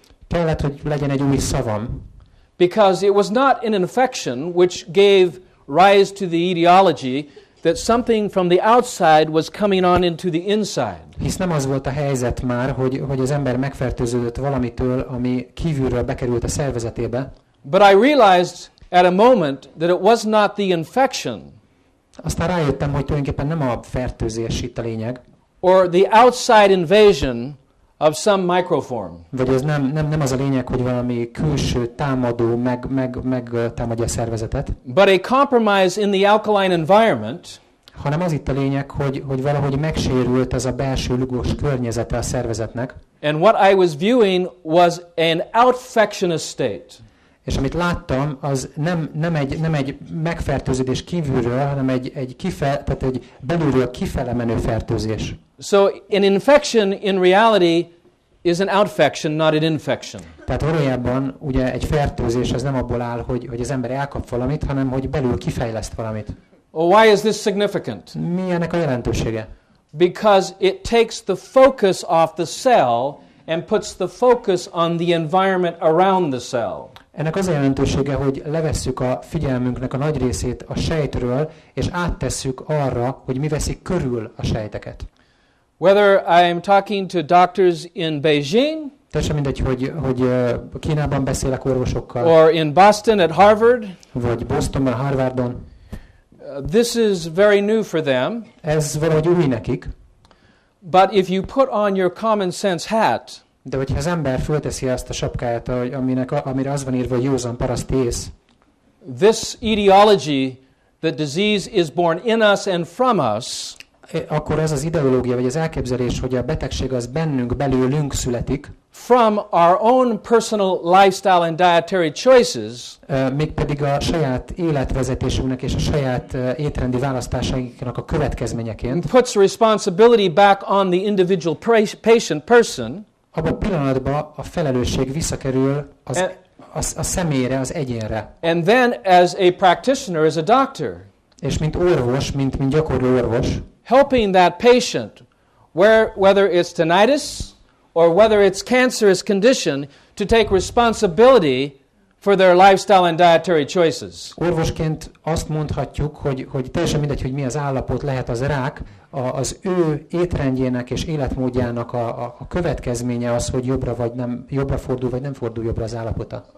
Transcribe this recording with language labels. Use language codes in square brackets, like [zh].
[hu] Kellett, hogy legyen egy új szavam. [en] Because it was not an infection which gave rise to the etiology that something from the outside was coming on into the inside. [hu] Hisz nem az volt a helyzet már, hogy az ember megfertőződött valamitől, ami kívülről bekerült a szervezetébe. [en] But I realized at a moment that it was not the infection. [hu] Aztán rájöttem, hogy tulajdonképpen nem a fertőzés itt a lényeg. [en] Or the outside invasion of some microform. [hu] Vagy ez nem az a lényeg, hogy valami külső támadó támadja a szervezetet. [en] But a compromise in the alkaline environment, [hu] hanem az itt a lényeg, hogy valahogy megsérült ez a belső lugos környezete a szervezetnek. [en] And what I was viewing was an outfectious state. [hu] És amit láttam, az nem egy megfertőződés kívülről, hanem tehát egy belülről kifele menő fertőzés. [en] So an infection in reality is an outfection, not an infection. [hu] Tehát valójában ugye egy fertőzés az nem abból áll, hogy az ember elkap valamit, hanem hogy belül kifejleszt valamit. [en] Well, why is this significant? [hu] Mi ennek a jelentősége? [en] Because it takes the focus off the cell and puts the focus on the environment around the cell. [hu] Ennek az a jelentősége, hogy levesszük a figyelmünknek a nagy részét a sejtről, és áttesszük arra, hogy mi veszik körül a sejteket. [en] Whether I'm talking to doctors in Beijing, [hu] Teljesen mindegy, hogy Kínában beszélek orvosokkal, [en] or in Boston at Harvard, [hu] vagy Bostonban, Harvardon. [en] This is very new for them. [hu] Ez valahogy új nekik. [en] But if you put on your common sense hat, [hu] De hogyha az ember fölteszi azt a sapkáját, amire az van írva, hogy józan paraszt ész, [en] this etiology that disease is born in us and from us, [hu] akkor ez az ideológia, vagy az elképzelés, hogy a betegség az bennünk, belőlünk születik, [en] from our own personal lifestyle and dietary choices, [hu] mégpedig a saját életvezetésünknek és a saját étrendi választásainknak a következményeként, [en] puts responsibility back on the individual patient person, [hu] abban a pillanatban a felelősség visszakerül a személyre, az egyénre. [en] and then as a practitioner, as a doctor, [hu] És mint orvos, mint gyakorló orvos, [en] helping that patient, whether it's tinnitus or whether it's cancerous condition, to take responsibility for their lifestyle and dietary choices. [hu] Orvosként azt mondhatjuk, hogy teljesen mindegy, hogy mi az állapot, lehet az rák, az ő étrendjének és életmódjának a következménye az, hogy jobbra fordul, vagy nem fordul jobbra az állapota.